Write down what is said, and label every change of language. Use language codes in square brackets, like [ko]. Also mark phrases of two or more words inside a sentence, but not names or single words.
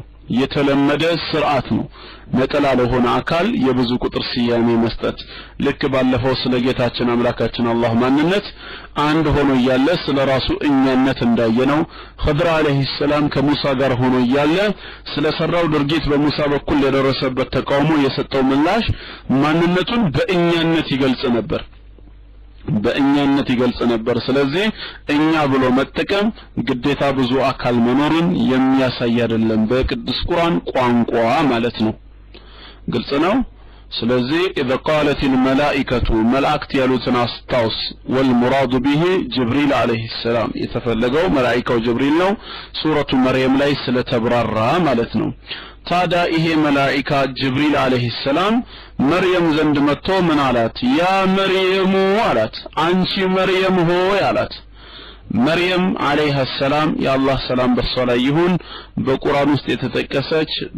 [am] የተለመደ ስርዓት ነው ነጠላ ለሆነ አካል የብዙ ቁጥር ስያሜ መስጠት ልክ ባለፈው ስለ ጌታችን አምላካችን አላህ ማንነት አንድ ሆኖ ያለ ስለራሱ እኛነት እንዳየነው ኸድር አለይሂ ሰላም ከሙሳ ጋር ሆኖ ያለ ስለሰራው ድርጊት በሙሳ በኩል የደረሰበት ተቃውሞ የሰጠው ምላሽ ማንነቱን በእኛነት ይገልጽ ነበር ስለዚህ እኛ ብሎ መጠቀም ግዴታ ብዙ አካል መኖርን የሚያሳይ አይደለም በቅዱስ ቁርአን ቋንቋ ማለት ነው ግልጽ ነው ስለዚህ [ar] اذا قالت الملائكه ملائكه [am] ያሉትን አስታውስ [ar] والمراد به جبريل عليه السلام [am] የተፈለገው መላእክቱ ጅብሪል ነው ሱረቱ መርየም ላይ ስለተብራራ ማለት ነው ታዲያ ይሄ መላእክት ጅብሪል [ar] عليه السلام [am] መርየም ዘንድ መጥቶ ምን አላት ያ መርየም አላት አንቺ መርየም ሆይ አላት መርየም [ar] عليها السلام [am] የአላህ ሰላም በሷ ላይ ይሁን በቁርአን ውስጥ የተጠቀሰች